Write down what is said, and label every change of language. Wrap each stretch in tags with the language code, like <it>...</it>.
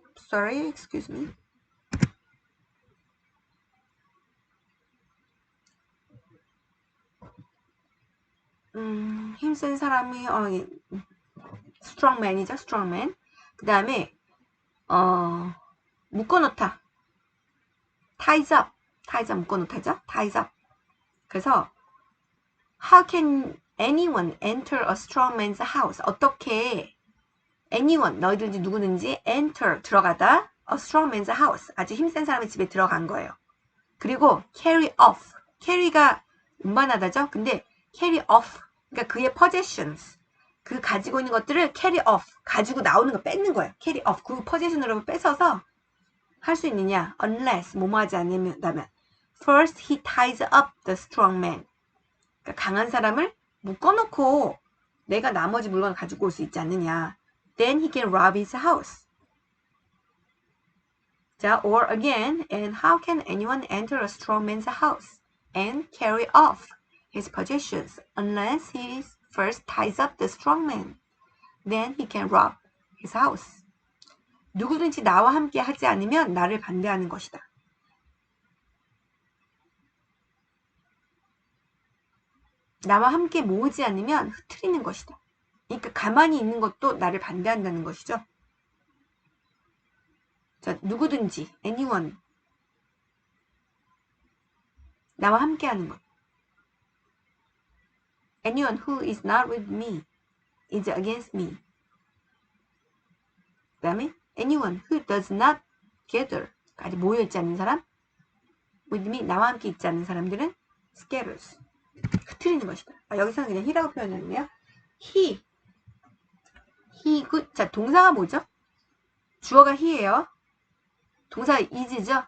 <en>Sorry, excuse me.</en> <ko>힘센 사람이 strongman이죠, strongman. 그 다음에 묶어놓다.</ko> <en>ties up</en> <ko>묶어놓다죠, ties up. 그래서</ko> <en>how can anyone enter a strongman's house?</en> <ko>어떻게 anyone, 너희든지 누구든지 enter, 들어가다</ko> <en>a strongman's house,</en> <ko>아주 힘센 사람의 집에 들어간 거예요. 그리고</ko> <en>carry off,</en> <ko>carry가 운반하다죠. 근데</ko> <en>carry off,</en> <ko>그러니까 그의 possessions, 그 가지고 있는 것들을 carry off, 가지고 나오는 거 뺏는 거예요.</ko> <en>carry off,</en> <ko>그 possession으로 뺏어서 할 수 있느냐? unless, 뭐뭐 하지 않는다면</ko> <en>first he ties up the strong man,</en> <ko>그러니까 강한 사람을 묶어놓고 내가 나머지 물건을 가지고 올 수 있지 않느냐.</ko> <en>Then he can rob his house.</en> <ko>자,</ko> <en>or again, and how can anyone enter a strong man's house and carry off his possessions unless he first ties up the strong man? Then he can rob his house.</en> <ko>누구든지 나와 함께 하지 않으면 나를 반대하는 것이다. 나와 함께 모으지 않으면 흩트리는 것이다. 그러니까 가만히 있는 것도 나를 반대한다는 것이죠. 자, 누구든지, anyone, 나와 함께 하는 것.</ko> <en>Anyone who is not with me is against me.</en> <ko>그 다음에</ko> <en>anyone who does not gather,</en> <ko>아직 모여있지 않는 사람,</ko> <en>with me,</en> <ko>나와 함께 있지 않는 사람들은 scatters, 흩트리는 것이다. 여기서는 그냥 he라고 표현했네요. he, 자, 동사가 뭐죠? 주어가 he예요. 동사 is죠.</ko>